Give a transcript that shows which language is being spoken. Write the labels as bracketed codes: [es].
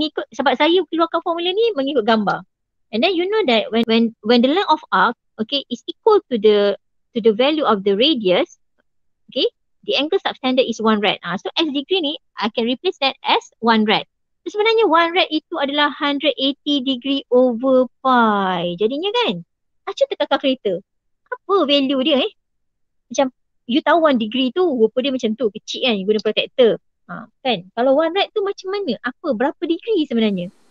[ms] Sebab saya keluarkan formula ni mengikut gambar. [en] And then you know that when the length of arc, okay, is equal to the value of the radius, okay, the angle subtended is 1 rat. So S degree [ms] ni, [en] I can replace that as 1 rat. [ms] So sebenarnya 1 rat itu adalah 180 degree over pi. Jadinya kan, cuba tekan kalkulator. Apa value dia Macam you tahu 1 degree tu, rupa dia macam tu, kecil kan, you guna protractor. Kan? Kalau 1 rat tu macam mana? Berapa degree sebenarnya?